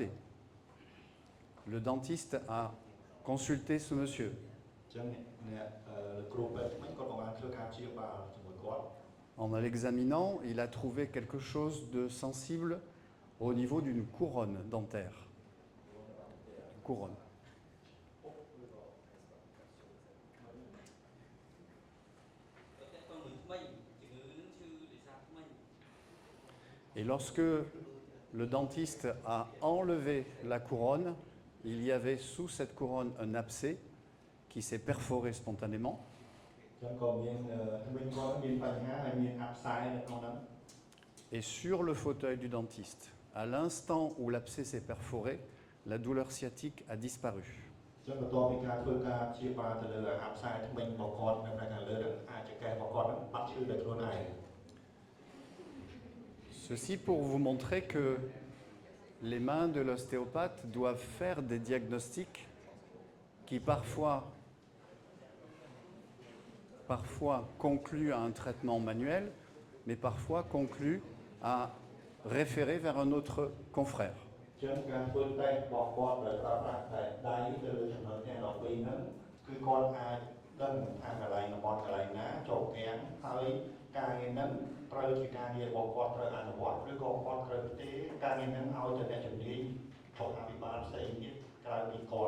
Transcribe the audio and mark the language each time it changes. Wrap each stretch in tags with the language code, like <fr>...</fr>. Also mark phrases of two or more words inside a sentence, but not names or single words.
<fr>Le dentiste a consulté ce monsieur.</fr> <km>អញ្ចឹងអ្នកគ្រូពេទ្យធ្មេញគាត់ក៏បានធ្វើការព្យាបាលជាមួយគាត់</km> <fr>En l'examinant, il a trouvé quelque chose de sensible au niveau d'une couronne dentaire. Couronne. Et lorsque le dentiste a enlevé la couronne, il y avait sous cette couronne un abcès qui s'est perforé spontanément.</fr> <km>អញ្ចឹងក៏មានធ្មេញគាត់មានបញ្ហាហើយមានអាប់សាយនៅក្នុងហ្នឹង</km> <fr>Et sur le fauteuil du dentiste, à l'instant où l'abcès s'est perforé, la douleur sciatique a disparu.</fr> <km>អញ្ចឹងបន្ទាប់ពីការធ្វើការព្យាបាលទៅលើអាប់សាយធ្មេញរបស់គាត់នៅខាងលើហ្នឹងអាចជាកេះរបស់គាត់ហ្នឹងបាត់ឈឺដោយខ្លួនឯង</km> <fr>Ceci pour vous montrer que les mains de l'ostéopathe doivent faire des diagnostics qui parfois concluent à un traitement manuel, mais parfois concluent à référer vers un autre confrère.</fr> <km>អញ្ចឹងការធ្វើតេស្តរបស់គាត់ដោយប្រើប្រាស់តែដៃទៅលើចំណុចទាំង12ហ្នឹងគឺគាត់អាចដឹងថាកន្លែងតំបន់កន្លែងណាចូលគាំងហើយការងារហ្នឹងត្រូវជាការងាររបស់គាត់ត្រូវអនុវត្តឬក៏គាត់ត្រូវទេការងារហ្នឹងឲ្យទៅអ្នកជំនាញសុខាភិបាលផ្សេងទៀតក្រៅពីគាត់</km>